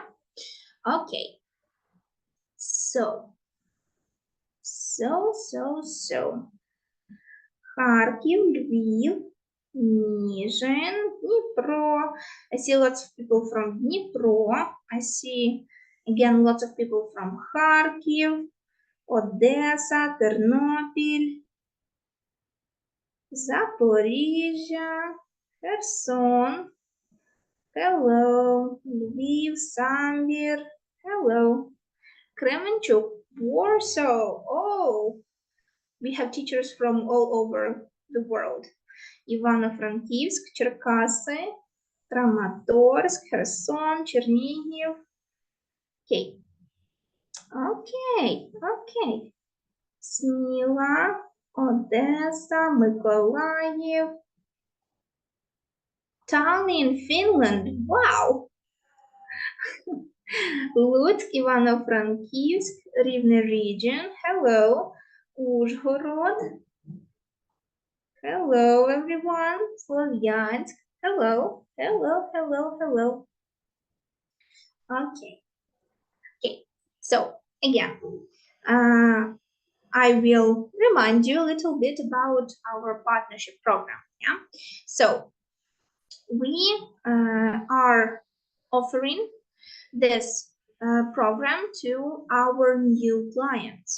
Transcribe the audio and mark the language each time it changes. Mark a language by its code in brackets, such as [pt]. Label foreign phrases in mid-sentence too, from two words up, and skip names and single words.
[en] Okay. So. Харків, Львів, Ніжин, Дніпро. I see lots of people from Dnipro. I see again lots of people from Харків, Одеса, Тернопіль, Запоріжжя, Херсон. Hello. Львів, Самбір. Hello. Кременчук, Warsaw. Oh, we have teachers from all over the world. Івано-Франківськ, Черкаси, Краматорськ, Херсон, Чернігів. Окей. Окей. Сміла, Одеса, Миколаїв. Tallinn, Finland. Wow! Луцьк, Івано-Франківськ, Рівне region. Hello. Ужгород. Hello, everyone. Слов'янськ. Hello. Okay. So, again, I will remind you a little bit about our partnership program. Yeah. So, we are offering this program to our new clients.